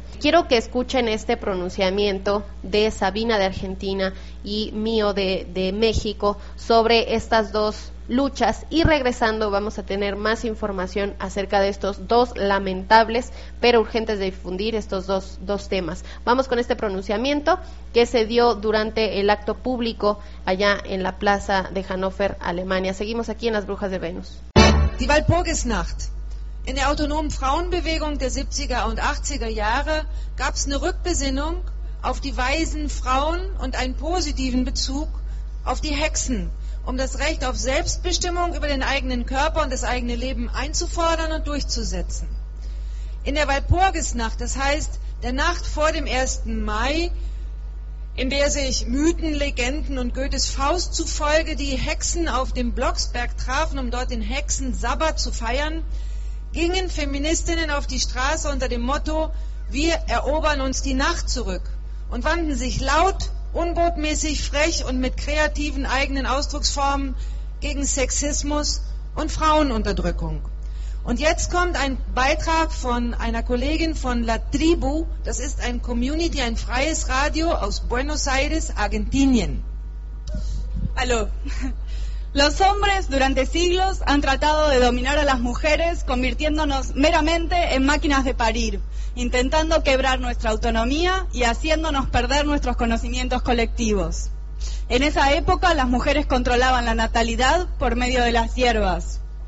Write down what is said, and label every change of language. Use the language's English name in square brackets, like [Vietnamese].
[Spanish] Quiero que escuchen este pronunciamiento de Sabina de Argentina y mío de México sobre estas dos luchas, y regresando vamos a tener más información acerca de estos dos lamentables pero urgentes de difundir, estos dos temas. Vamos con este pronunciamiento que se dio durante el acto público allá en la plaza de Hannover, Alemania. Seguimos aquí en Las Brujas de Venus. [German] Die Walpurgisnacht. In der autonomen Frauenbewegung der 70er und 80er Jahre gab es eine Rückbesinnung auf die weisen Frauen und einen positiven Bezug auf die Hexen, um das Recht auf Selbstbestimmung über den eigenen Körper und das eigene Leben einzufordern und durchzusetzen. In der Walpurgisnacht, das heißt der Nacht vor dem 1. Mai, in der sich Mythen, Legenden und Goethes Faust zufolge die Hexen auf dem Blocksberg trafen, um dort den Hexensabbat zu feiern, gingen Feministinnen auf die Straße unter dem Motto: Wir erobern uns die Nacht zurück, und wandten sich laut, unbotmäßig, frech und mit kreativen eigenen Ausdrucksformen gegen Sexismus und Frauenunterdrückung. Und jetzt kommt ein Beitrag von einer Kollegin von La Tribu, das ist ein Community, ein freies Radio aus Buenos Aires, Argentinien. Hallo. [Spanish] Los hombres durante siglos han tratado de dominar a las mujeres, convirtiéndonos meramente en máquinas de parir, intentando quebrar nuestra autonomía y haciéndonos perder nuestros conocimientos colectivos. En esa época, las mujeres controlaban la natalidad por medio de las hierbas.